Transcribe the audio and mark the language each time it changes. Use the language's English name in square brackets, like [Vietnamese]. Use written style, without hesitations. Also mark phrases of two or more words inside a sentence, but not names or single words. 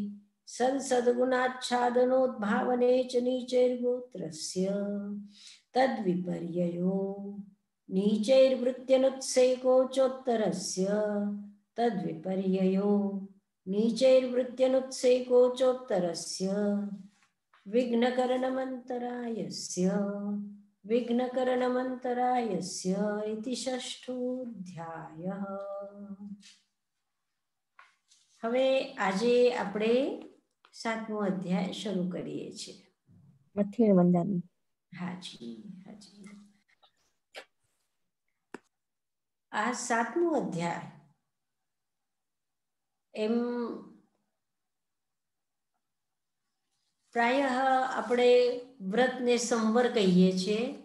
[Sanskrit] सद्सद्गुणाच्छादनोद्भावने च नीचैर्गोत्रस्य तद्विपर्ययो नीचैर्वृत्त्यनुत्सेको चोत्तरस्य तद्विपर्ययो नीचैर्वृत्त्यनुत्सेको चोत्तरस्य विघ्नकरणमन्तरायस्य विघ्नकरणमन्तरायस्य इति षष्ठोऽध्यायः। [Gujarati] હવે આજે આપણે 7મો અધ્યાય શરૂ કરીએ છીએ. [Ardhamāgadhī Prākrit] મથેળ વંદાની. [Gujarati] હાજી હાજી. આ 7મો અધ્યાય એમ પ્રાયઃ આપણે વ્રતને સંવર કહીએ છીએ.